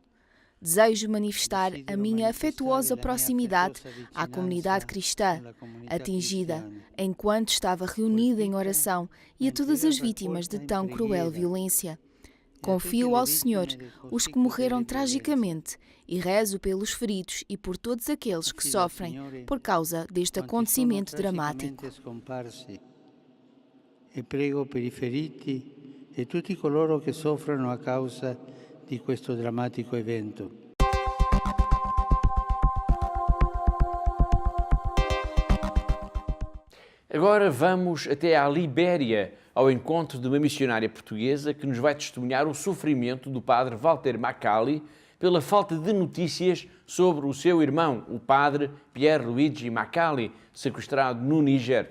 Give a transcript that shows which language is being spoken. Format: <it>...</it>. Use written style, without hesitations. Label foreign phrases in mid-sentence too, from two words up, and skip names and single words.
<pt>Desejo manifestar a minha afetuosa proximidade à comunidade cristã atingida enquanto estava reunida em oração e a todas as vítimas de tão cruel violência. Confio ao Senhor os que morreram tragicamente e rezo pelos feridos e por todos aqueles que sofrem por causa deste acontecimento dramático.</pt> <it>E prego per i feriti e tutti coloro che soffrono a causa di questo drammatico evento.</it> <pt>Agora vamos até à Libéria, ao encontro de uma missionária portuguesa que nos vai testemunhar o sofrimento do padre Walter Macali pela falta de notícias sobre o seu irmão, o padre Pierluigi Macali, sequestrado no Níger.</pt>